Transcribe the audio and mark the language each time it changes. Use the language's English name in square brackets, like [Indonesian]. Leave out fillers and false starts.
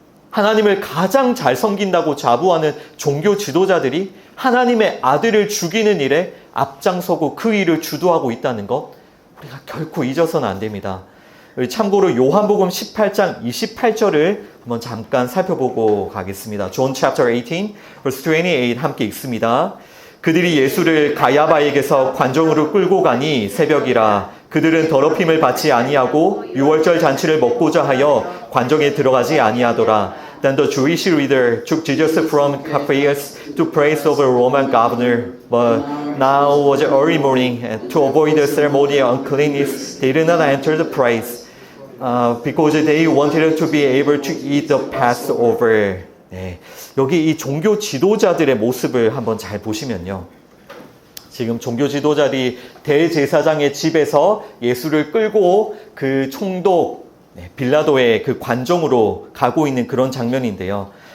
[Korean] 하나님을 가장 잘 섬긴다고 자부하는 종교 지도자들이 하나님의 아들을 죽이는 일에 앞장서고 그 일을 주도하고 있다는 것, 우리가 결코 잊어서는 안 됩니다. 참고로 요한복음 18장 28절을 한번 잠깐 살펴보고 가겠습니다. [English] John chapter 18, verse 28 [Korean] 함께 읽습니다. 그들이 예수를 가야바에게서 관정으로 끌고 가니 새벽이라. 그들은 더럽힘을 받지 아니하고 유월절 잔치를 먹고자 하여 관정에 들어가지 아니하더라. [English] Then the Jewish leader took Jesus from Caiaphas to praise of a Roman governor. But now was early morning, and to avoid the ceremonial uncleanness, they did not enter the place, because they wanted to be able to eat the Passover. [Korean] 네, 여기 이 종교 지도자들의 모습을 한번 잘 보시면요. 지금 종교 지도자들이 대제사장의 집에서 예수를 끌고 그 총독 빌라도의 그 관정으로 가고 있는 그런 장면인데요.